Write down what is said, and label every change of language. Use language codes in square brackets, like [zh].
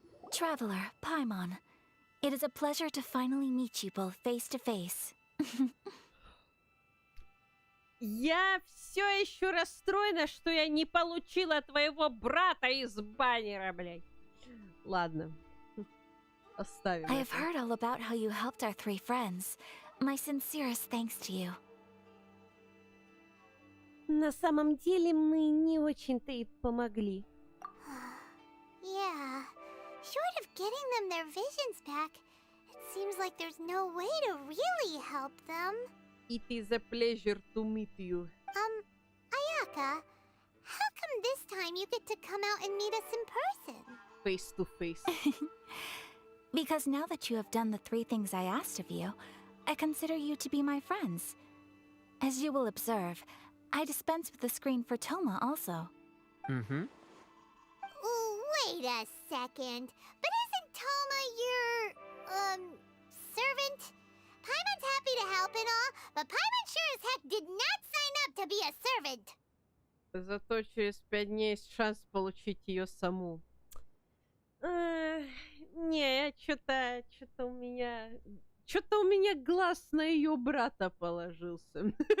[en] Traveler, Paimon, it is a pleasure to finally meet you both face to face. [ru] Я все еще расстроена, что я не получила твоего брата из баннера, блядь. Ладно. Оставим. [en] I have heard all about how you helped our three friends. My sincerest thanks to you. [ru] На самом деле мы не очень-то и помогли. [en] Yeah. Short of getting them their visions back, it seems like there's no way to really help them. It is a pleasure to meet you. Ayaka, how come this time you get to come out and meet us in person? Face to face. Because now that you have done the 3 things I asked of you, I consider you to be my friends. As you will observe, I dispense with the screen for Toma also. Mm-hmm. Wait a second. But isn't Toma your, servant? Paimon's happy to help and all, but Paimon sure as heck did not sign up to be a servant. [ru] Зато через 5 дней есть шанс получить ее саму. Не, что-то у меня глаз на ее брата положился.